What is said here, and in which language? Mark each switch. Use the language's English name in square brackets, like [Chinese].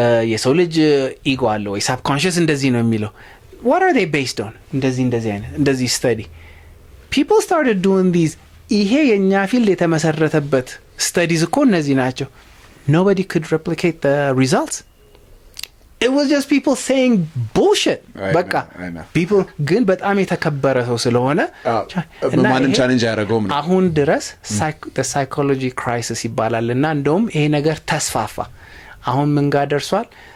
[Amharic] የሰው ልጅ ኢጎ አለ ወይ ሳብኮንሺየስ እንደዚህ ነው የሚለው [English] what are they based on እንደዚህ study people started doing these [Amharic] ይሄ የኛ ፊልድ የተመሰረተበት [English] studies [Amharic] እኮ እነዚህ ናቸው። [English] nobody could replicate the results. It was just people saying bullshit. [Amharic] በቃ [English] people [Amharic] ግን በጣም የተከበረ ሰው ስለሆነ ማንም ቻሌንጅ ያደረገው ነው። አሁን ድረስ [English] the psychology crisis [Amharic] ይባላልና እንደውም ይሄ ነገር ተስፋፋ። አሁን ምን ጋር ደርሷል?